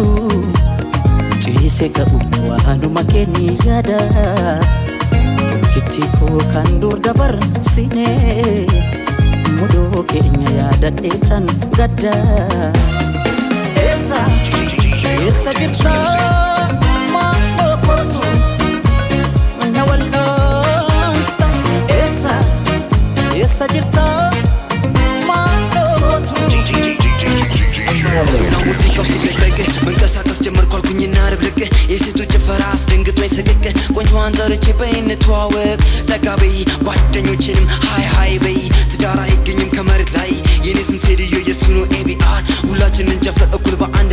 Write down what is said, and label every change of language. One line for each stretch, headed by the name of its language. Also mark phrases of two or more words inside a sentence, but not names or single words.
Oromo: Cise ka'u waanuma kenni yaada Tokkitti koo kan dur dabar sine Mudoo keenya yaadadheetan gadda Eessa jirta maaloo kootu Na wal'aanta Eessa jirta maaloo kootu
Amharic: ሙዚቃው ሲለቀቅ መንቀሳቀስ ጀመርኩ አልኩኝና ርብርቅ የሴቶች ጭፈራ አስደንግጦኝ ስቅቅ ቆንጆዋን ጠርቼ በይ እንተዋወቅ ጠጋ በይ ጓደኞቼንም ሃይ ሃይ በይ ትዳር አይገኝም ከመሬት ላይ የኔ ስም ቴድዮ የሱ ነው ኤቢአር ሁላችንን እንጨፍር እኩል በአንድ